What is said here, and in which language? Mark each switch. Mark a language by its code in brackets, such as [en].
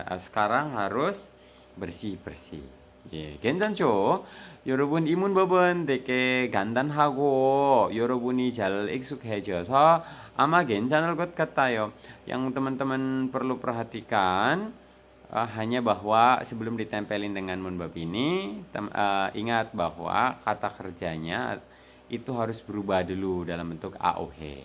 [id] sekarang harus bersih-bersih. [ko] 예, 괜찮죠? 여러분 이 문법은 되게 간단하고 여러분이 잘 익숙해져서 아마 괜찮을 것 같아요. [id] Yang teman-teman perlu perhatikan hanya bahwa sebelum ditempelin dengan munbab ini, ingat bahwa kata kerjanya itu harus berubah dulu dalam bentuk AOH.